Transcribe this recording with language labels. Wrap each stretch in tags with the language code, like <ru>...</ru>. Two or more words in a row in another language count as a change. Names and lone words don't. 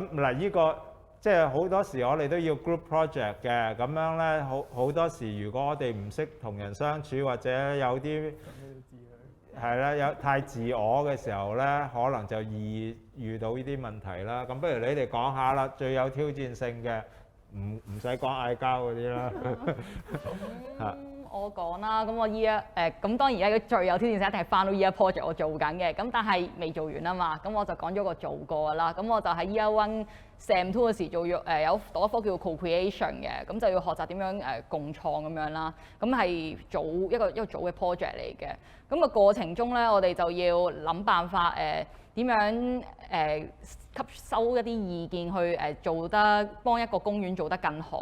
<yue>咁嗱，呢個即係好多時我哋都要</yue> <en>group project</en> <yue>嘅，咁樣咧好多時，如果我哋唔識同人相處或者有啲係啦，有太自我嘅時候咧，可能就易遇到呢啲問題啦。咁不如你哋講下啦，最有挑戰性嘅，唔使講嗌交嗰啲啦。我講啦，咁我咁當然而家最有挑戰性一定係</yue> <en>final year project</en> <yue>我做緊嘅，咁但係未做完啊嘛，咁我就講咗個做過啦。咁我就喺</yue> <en>year one sem 2</en> <yue>嗰時做咗有讀一科叫 co-creation 嘅，咁就要學習點樣共創咁樣啦。咁係一個組嘅 project 嚟嘅。咁個過程中咧，我哋就要諗辦法點樣吸收一啲意見去做得幫一個公園做得更好。</yue>